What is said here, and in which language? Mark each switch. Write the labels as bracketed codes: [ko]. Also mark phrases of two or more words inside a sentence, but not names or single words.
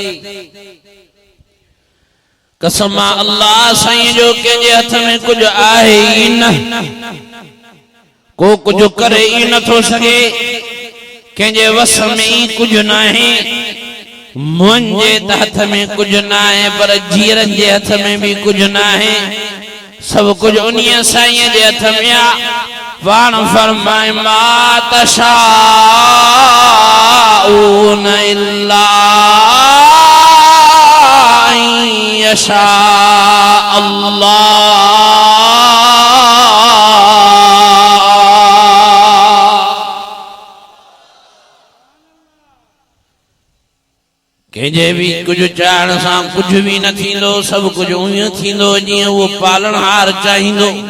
[sd] कसम अल्लाह साईं जो कंहिंजे हथ में कुझु आहे ई न, को कुझु करे ई नथो सघे, कंहिंजे वस में ई कुझु न आहे। मुंहिंजे त हथ में कुझु न आहे, पर जीरनि जे हथ में बि कुझु न आहे। सभु कुझु उन्हीअ साईं जे हथ में आहे। पाण फरमाए [ar] ما تشاءون إلا يشاء الله. [sd] कंहिंजे बि कुझु चाहण सां कुझु बि न थींदो, सभु कुझु उहीअं थींदो जीअं उहो पालणहार चाहींदो।